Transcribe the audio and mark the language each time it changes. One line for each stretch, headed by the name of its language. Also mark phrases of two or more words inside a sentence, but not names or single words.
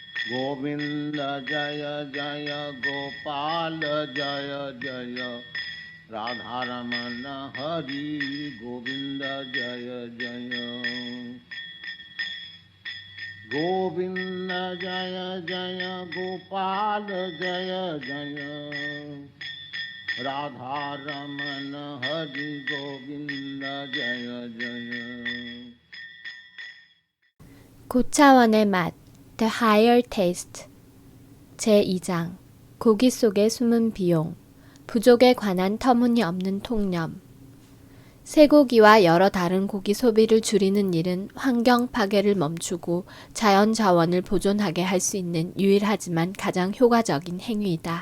Hindi: गोविंद जय जय गोपाल जय जय राधारमण हरि गोविंद जय जय गोविंद जय जय गोपाल जय जय राधारमण हरि गोविंद जय जय
Korean: 고차원의 맛 The Higher Taste 제2장 고기 속의 숨은 비용 부족에 관한 터무니없는 통념 쇠고기와 여러 다른 고기 소비를 줄이는 일은 환경 파괴를 멈추고 자연 자원을 보존하게 할 수 있는 유일하지만 가장 효과적인 행위이다.